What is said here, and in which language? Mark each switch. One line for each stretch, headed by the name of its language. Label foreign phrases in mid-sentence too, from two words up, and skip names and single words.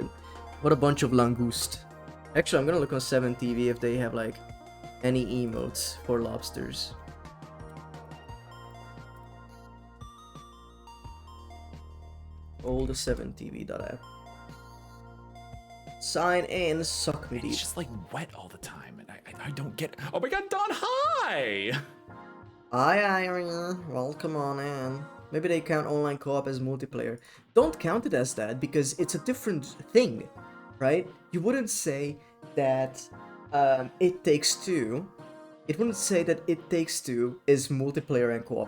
English: What a bunch of langoust. Actually, I'm gonna look on 7TV if they have like any emotes for lobsters. Old 7TV.app. Sign in, suck me deep. It's just like wet all the time, and I don't get. Oh my god, Don, hi! Hi, Irene. Welcome on in. Maybe they count online co-op as multiplayer. Don't count it as that because it's a different thing, right? You wouldn't say that It Takes Two. It wouldn't say that It Takes Two is multiplayer and co-op.